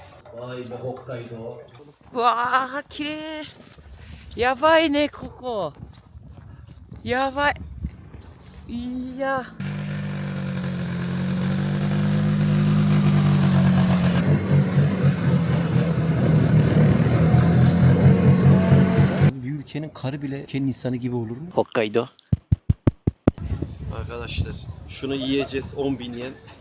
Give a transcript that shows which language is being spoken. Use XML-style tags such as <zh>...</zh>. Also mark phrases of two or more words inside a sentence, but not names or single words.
<ja>わい、北海道。わあ、綺麗。やばいね、ここ。やばい。いや。</ja> <tr>Bir ülkenin karı bile ülkenin insanı gibi olur mu? Hokkaido. Arkadaşlar şunu yiyeceğiz 10.000 yen.</tr>